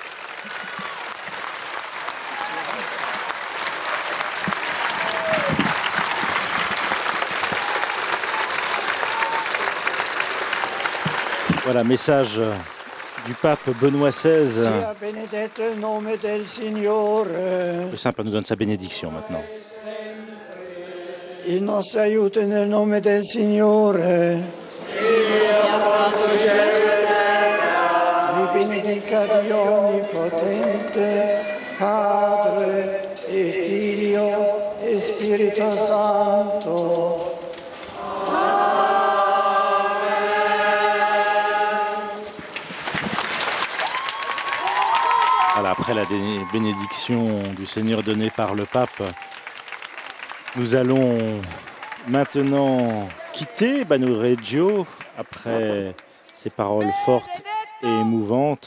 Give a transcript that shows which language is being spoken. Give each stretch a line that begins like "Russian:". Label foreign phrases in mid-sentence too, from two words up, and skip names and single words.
French: Voilà, message du pape Benoît XVI. Le Saint-Père nous donne sa bénédiction maintenant.
Italian: Il nostro aiuto nel nome del Signore. Vi benedica Dio Onnipotente, Padre e Figlio e Spirito Santo.
French: Voilà, après la bénédiction du Seigneur donnée par le pape, nous allons maintenant quitter Bagnoregio après ces paroles fortes et émouvantes.